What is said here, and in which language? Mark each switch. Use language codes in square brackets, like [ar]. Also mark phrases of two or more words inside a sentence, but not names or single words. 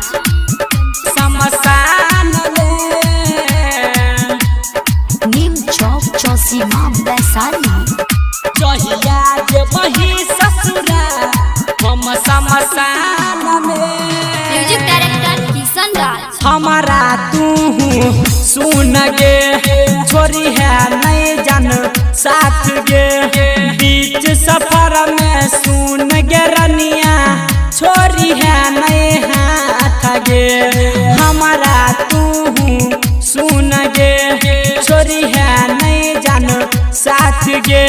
[mag] शमशान में। नीम चौक चौसीमा वैशाली। जहिया जब वही ससुरा हम शमशान में। [en] music director किशन राज। [mag] हमारा तू सुन गे छोरी है नहीं जान साथ गे। बीच सफर में सुन गे रनिया छोरी है नहीं हाथ गे। हमारा तू सुन गे छोरी है नहीं जान साथ गे।